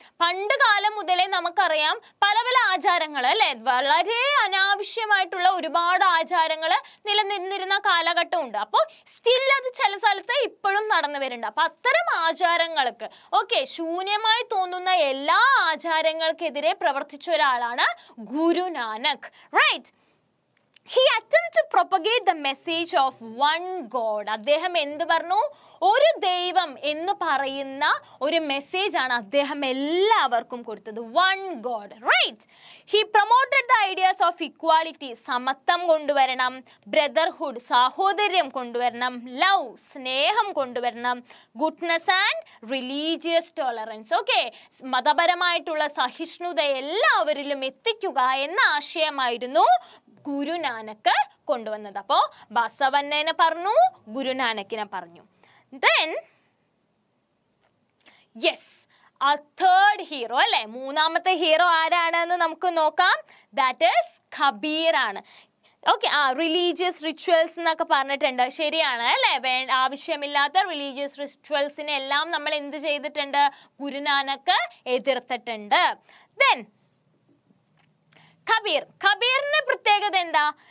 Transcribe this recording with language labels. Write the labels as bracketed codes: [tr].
[ml] പണ്ട് കാലം മുതലേ നമുക്കറിയാം പല പല ആചാരങ്ങൾ അല്ലെ, വളരെ അനാവശ്യമായിട്ടുള്ള ഒരുപാട് ആചാരങ്ങൾ നിലനിന്നിരുന്ന കാലഘട്ടമുണ്ട്. അപ്പോൾ സ്റ്റിൽ അത് ചില സ്ഥലത്ത് ഇപ്പോഴും നടന്നു വരുന്നുണ്ട്. അപ്പൊ അത്തരം ആചാരങ്ങൾക്ക്, ഓക്കെ, ശൂന്യമായി തോന്നുന്ന എല്ലാ ആചാരങ്ങൾക്കെതിരെ പ്രവർത്തിച്ച ഒരാളാണ് Guru Nanak, right? [en] He attempted to propagate the message of one God. [ml] അദ്ദേഹം എന്ത് പറഞ്ഞു? ഒരു ദൈവം എന്ന് പറയുന്ന ഒരു മെസ്സേജ് ആണ് അദ്ദേഹം എല്ലാവർക്കും കൊടുത്തത്. [en] one God, right? He promoted the ideas of equality, [ml] സമത്വം കൊണ്ടുവരണം, [en] brotherhood, [ml] സാഹോദര്യം കൊണ്ടുവരണം, [en] love, [ml] സ്നേഹം കൊണ്ടുവരണം, [en] goodness and religious tolerance. [ml] Okay, മതപരമായിട്ടുള്ള സഹിഷ്ണുത എല്ലാവരിലും എത്തിക്കുക എന്ന ആശയമായിരുന്നു ഗുരുനാനക് കൊണ്ടുവന്നത്. അപ്പോ ബസവണ്ണനെ പറഞ്ഞു, ഗുരുനാനക്കിനെ പറഞ്ഞു. [en] Then yes, a third hero അല്ലെ? [ml] മൂന്നാമത്തെ ഹീറോ ആരാണെന്ന് നമുക്ക് നോക്കാം. [en] that is [ml] കബീർ ആണ്. ഓക്കെ, റിലീജിയസ് റിച്വൽസ് എന്നൊക്കെ പറഞ്ഞിട്ടുണ്ട്, ശരിയാണ് അല്ലെ? ആവശ്യമില്ലാത്ത റിലീജിയസ് റിച്വൽസിനെ എല്ലാം നമ്മൾ എന്ത് ചെയ്തിട്ടുണ്ട്? ഗുരുനാനക് എതിർത്തിട്ടുണ്ട്. Then കബീറിന്റെ പ്രത്യേകത എന്താ?